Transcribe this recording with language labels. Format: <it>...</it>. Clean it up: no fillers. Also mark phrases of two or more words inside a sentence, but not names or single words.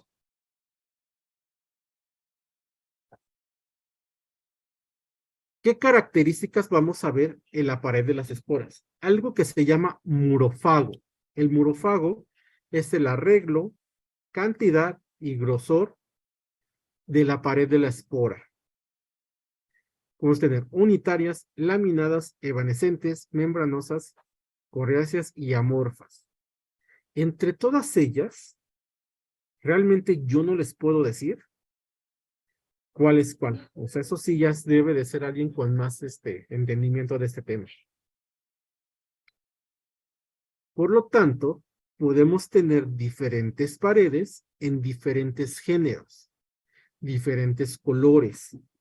<es>¿Qué características vamos a ver en la pared de las esporas? Algo que se llama murofago. El murofago es el arreglo, cantidad y grosor de la pared de la espora. Podemos tener unitarias, laminadas, evanescentes, membranosas, coriáceas y amorfas. Entre todas ellas, realmente yo no les puedo decir cuál es cuál. O sea, eso sí ya debe de ser alguien con más entendimiento de este tema. Por lo tanto, podemos tener diferentes paredes en diferentes géneros, diferentes colores.</es>